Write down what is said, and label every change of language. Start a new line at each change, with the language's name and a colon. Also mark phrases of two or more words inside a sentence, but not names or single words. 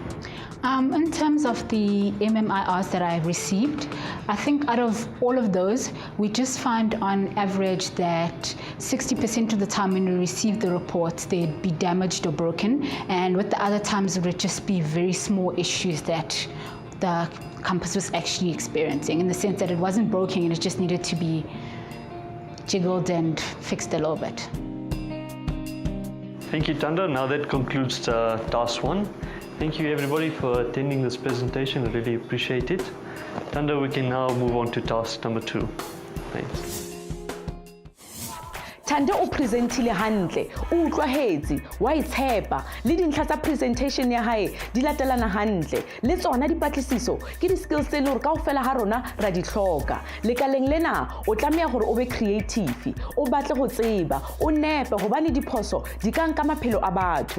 English: In terms of the MMIRs that I received, I think out of all of those, we just find on average that 60% of the time when we receive the reports, they'd be damaged or broken, and with the other times it would just be very small issues that the campus was actually experiencing, in the sense that it wasn't broken and it just needed to be jiggled and fixed a little bit. Thank you, Tanda. Now that concludes task 1. Thank you everybody for attending this presentation. I really appreciate it. Tanda, we can now move on to task number 2. Thanks.
Southern Sotho: Thande o presentile hantle, o utlwahetse, wa itshepa, le dintlha tsa presentation ya hae di latelana hantle. Le tsona dipatlisiso ke di-skills tse le hore kaofela ha rona ra di hloka. Lekaleng lena o tlameha hore o be creative, o batle go tseba, o nepe hobane diphoso di ka nka maphelo a batho.